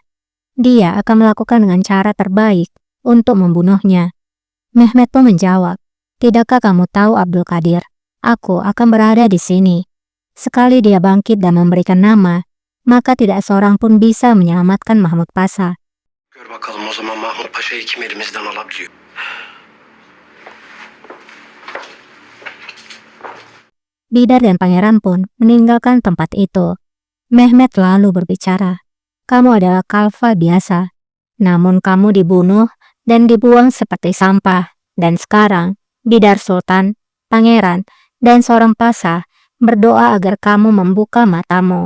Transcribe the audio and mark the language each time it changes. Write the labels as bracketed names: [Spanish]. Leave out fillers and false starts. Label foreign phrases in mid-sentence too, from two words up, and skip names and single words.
[Indonesian] Dia akan melakukan dengan cara terbaik untuk membunuhnya. Mehmet pun menjawab, tidakkah kamu tahu Abdul Qadir? Aku akan berada di sini. Sekali dia bangkit dan memberikan nama, maka tidak seorang pun bisa menyelamatkan Mahmud Pasha. [Turkish] Gör bakalım o zaman Mahmut Paşa'yı kim elimizden alabiliyor. [Indonesian] Bidar dan pangeran pun meninggalkan tempat itu. Mehmet lalu berbicara, kamu adalah khalifah biasa, namun kamu dibunuh dan dibuang seperti sampah. Dan sekarang, Bidar Sultan, pangeran, dan seorang pasha berdoa agar kamu membuka matamu.